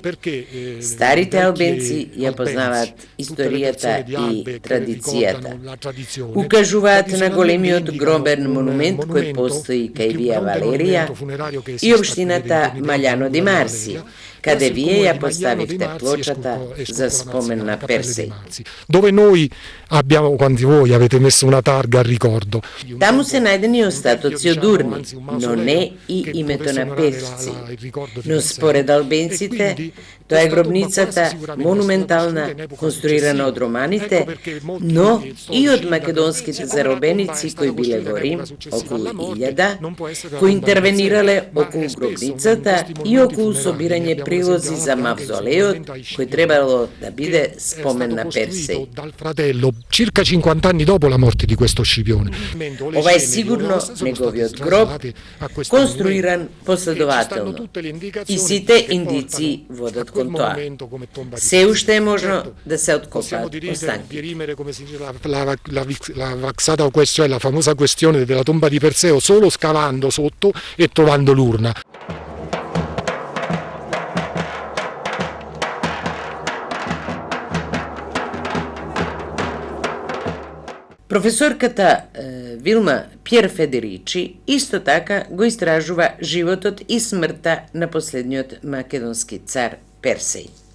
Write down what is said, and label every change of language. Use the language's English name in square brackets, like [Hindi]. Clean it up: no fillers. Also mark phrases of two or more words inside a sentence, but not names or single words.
[Macedonian] Старите албенци ја познаваат историјата и традицијата. Укажуваат на големиот гробен монумент кој постои кај Вија Валерија и општината Маљано ди Марси, каде вие ја поставивте плочата за спомен на Персеј. [Italian] Dove noi abbiamo, quanti voi avete messo una targa al ricordo. [Macedonian] Таму се најдени остатоци од урни, но не и името на Персеј. Но според албенците, тоа е гробницата монументална, конструирана од романите, но и од македонските заробеници кои биле во Рим, околу 1000, кои интервенирале околу гробницата и околу собирање прилози за мавзолеот, кој требало да биде спомен на Персеј. [Italian] Circa 50 anni dopo la morte di questo Scipione. [Macedonian] Ова е сигурно неговиот гроб, конструиран последователно. И сите индици водат кон тоа. Се уште е можно да се откопаат останки. [Italian] La vexata questione, la famosa questione della tomba di Perseo, solo scavando sotto e trovando l'urna. [Macedonian] Професорката Вилма Пјер Федеричи исто така го истражува животот и смртта на последниот македонски цар Персеј.